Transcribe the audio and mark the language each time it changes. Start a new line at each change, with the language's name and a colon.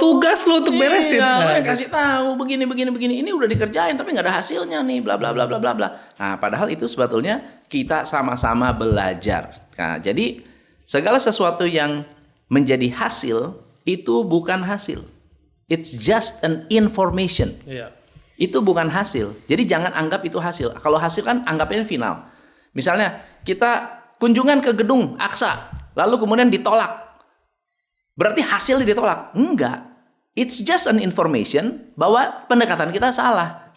Indonesian: tugas lu untuk beresin. Iya, Nah, kasih tahu begini. Ini udah dikerjain tapi nggak ada hasilnya nih, bla bla bla bla bla bla. Nah, padahal itu sebetulnya kita sama-sama belajar. Nah, jadi segala sesuatu yang menjadi hasil itu bukan hasil.
English: It's just an information.
Indonesian: Iya. Itu bukan hasil. Jadi jangan anggap itu hasil. Kalau hasil kan anggapnya final. Misalnya kita kunjungan ke gedung Aksa, lalu kemudian ditolak. Berarti hasilnya ditolak? Enggak.
English: It's just an information
Indonesian: bahwa pendekatan kita salah.